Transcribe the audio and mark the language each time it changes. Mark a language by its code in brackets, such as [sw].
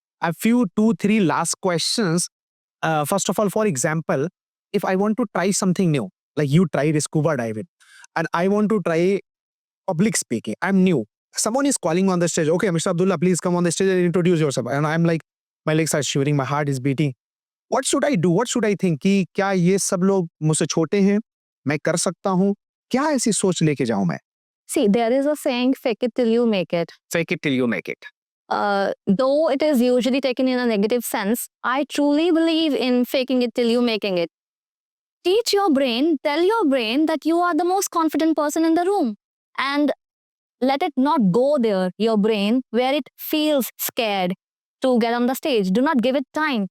[en] A few 2-3 last questions. First of all, for example, if I want to try something new, like you tried scuba diving, and I want to try public speaking, I'm new. Someone is calling on the stage, okay, Mr. Abdullah, please come on the stage and introduce yourself. And I'm like, my legs are shivering, my heart is beating. What should I do? What should I think? [hi] कि क्या ये सब लोग मुझसे छोटे हैं? मैं कर सकता हूँ? क्या ऐसी सोच लेके जाऊँ मैं? [en] See, there is a saying, fake it till you make it. Fake it till you make it. Though it is usually taken in a negative sense, I truly believe in faking it till you making it. Teach your brain, tell your brain that you are the most confident person in the room. And let it not go there, your brain, where it feels scared to get on the stage. Do not give it time.